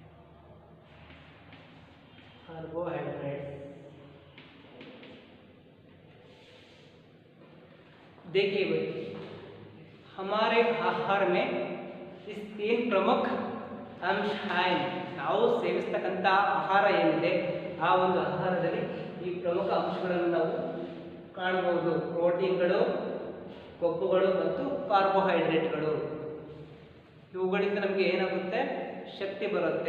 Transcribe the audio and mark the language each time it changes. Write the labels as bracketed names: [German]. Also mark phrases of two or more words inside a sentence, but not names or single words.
[Hindi] कार्बोहाइड्रेट्स देखिए भाई, हमारे आहार में इस तीन प्रमुख [Kannada] ಅಂಶ ನಾವು ಸೇವಿಸ್ತಕ್ಕಂಥ ಆಹಾರ ಏನಿದೆ ಆ ಒಂದು ಆಹಾರದಲ್ಲಿ ಈ ಪ್ರಮುಖ ಅಂಶಗಳನ್ನು ನಾವು ಕಾಣಬಹುದು. ಪ್ರೋಟೀನ್ಗಳು, ಕೊಬ್ಬುಗಳು ಮತ್ತು ಕಾರ್ಬೋಹೈಡ್ರೇಟ್ಗಳು. ಇವುಗಳಿಂದ ನಮಗೆ ಏನಾಗುತ್ತೆ, ಶಕ್ತಿ ಬರುತ್ತೆ.